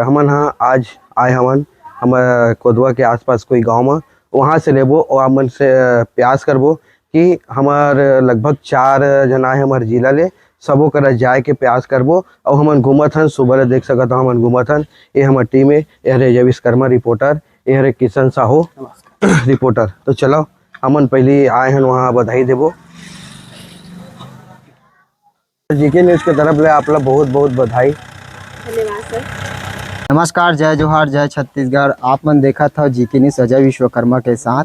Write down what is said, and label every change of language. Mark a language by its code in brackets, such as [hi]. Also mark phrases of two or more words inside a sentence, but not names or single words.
[hne] हमन हाँ आज आए हमन हमार कोदवा के आसपास कोई गांव में, वहाँ से लेबो और हमन से प्रयास करबो कि हमार लगभग 4 जना है हमार जिला ले सबो करा जाए के प्रयास करबो। और हमन घूमत हन, सुबह ले देख सकत हो हमन घूमत हन। ये हमार टीम है, ये हरे विश्वकर्मा रिपोर्टर, ये हरे किशन साहू रिपोर्टर। तो चलो हमन पहले आए हैं वहाँ बधाई देबो। जीके न्यूज़ के तरफ ले आप लोग बहुत बहुत बधाई। धन्यवाद सर। नमस्कार, जय जोहार, जय छत्तीसगढ़। आप मन देखा था जीके न्यूज़ अजय विश्वकर्मा के साथ।